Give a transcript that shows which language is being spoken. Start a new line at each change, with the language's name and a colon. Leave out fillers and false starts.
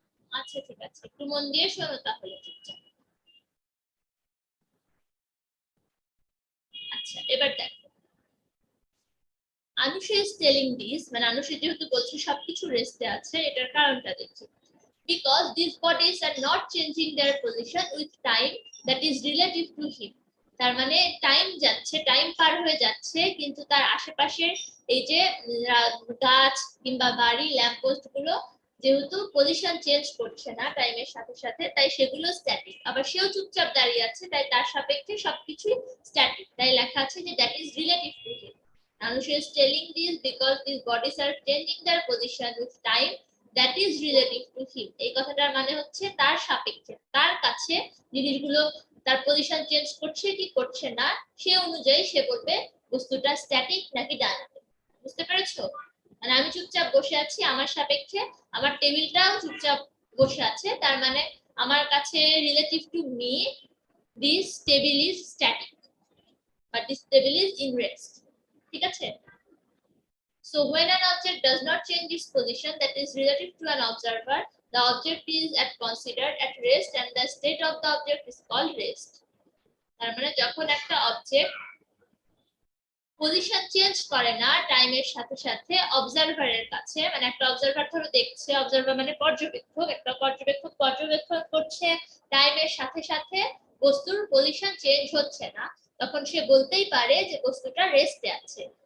Bangla: আচ্ছা ঠিক আছে, একটু মন দিয়ে শোনো তাহলে চুপচাপ। আচ্ছা এবার দেখো,
English: Anusha is telling this,
Bangla: মানে আনুষে যেহেতু বলছে সবকিছু রেস্টে আছে, এটার কারণটা দেখি।
English: Because these bodies are not changing their position with time that is relative to him.
Bangla: তার মানে টাইম যাচ্ছে, টাইম পার হয়ে যাচ্ছে, কিন্তু তার আশেপাশের এই যে গাছ কিংবা বাড়ি, ল্যাম্পপোস্ট গুলো যেহেতু পজিশন চেঞ্জ করছে না টাইমের সাথে সাথে, তাই সেগুলো স্ট্যাটিক। আবার সেও চুপচাপ দাঁড়িয়ে আছে, তাই তার সাপেক্ষে সবকিছুই স্ট্যাটিক। তাই লেখা আছে যে
English: That is relative to him. Anusha is telling this because these bodies are changing their position with time that is relative to him.
Bangla: এই কথাটার মানে হচ্ছে তার সাপেক্ষে, তার কাছে জিনিসগুলো তার পজিশন চেঞ্জ করছে কি করছে না সে অনুযায়ী সে বলবে বস্তুটা স্ট্যাটিক নাকি ডাইনামিক। বুঝতে পেরেছো? মানে আমি চুপচাপ বসে আছি, আমার সাপেক্ষে আমার টেবিলটাও চুপচাপ বসে আছে, তার মানে আমার কাছে
English: Relative to me this table is static but this table is in rest.
Bangla: ঠিক আছে?
English: So when an object does not change its position that is relative to an observer, the object is considered at rest and the state of the object is called rest.
Bangla: তার মানে যখন একটা object position change করে না টাইমের সাথে সাথে অবজারভারের কাছে, মানে একটা অবজারভার ধরো দেখছে, অবজারভার মানে পর্যবেক্ষক, একটা পর্যবেক্ষক পর্যবেক্ষণ করছে, টাইমের সাথে সাথে বস্তুর পজিশন চেঞ্জ হচ্ছে না, তখন সে বলতেই পারে যে বস্তুটা রেস্টে আছে।